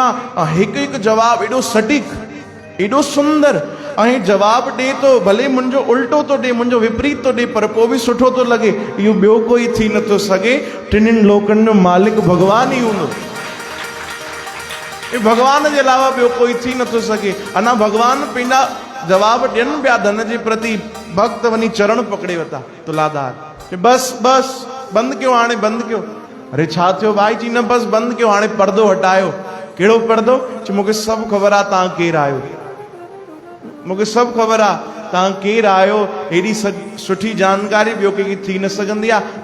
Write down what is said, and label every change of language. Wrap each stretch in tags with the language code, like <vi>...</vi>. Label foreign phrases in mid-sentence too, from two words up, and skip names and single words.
<sd>हिकु हिकु जवाब एॾो सटीक, एॾो सुंदर, ऐं जवाब ॾे तो भले मुंहिंजो उल्टो तो ॾे, मुंहिंजो विपरीत तो ॾे, पर पोइ बि सुठो तो लॻे। इहो ॿियो कोई थी नथो सघे, टिनिनि लोकनि जो मालिक भगवान ई हूंदो, भगवान जे अलावा ॿियो कोई थी नथो सघे। अञा भगवान पंहिंजा जवाब ॾियनि पिया धन जे प्रति। भक्त वञी चरण पकड़े वरिता तुलाधार, बस बस बंदि कयो, हाणे बंदि कयो। अरे छा थियो भाई? जी न बस बंदि कयो, हाणे पर्दो हटायो। कहिड़ो पर्दो? चई मूंखे सभु ख़बर आहे तव्हां केरु आहियो, मूंखे सभु ख़बर आहे तव्हां केरु आहियो। हेॾी सुठी जानकारी ॿियो कंहिंखे थी न सघंदी आहे।</sd>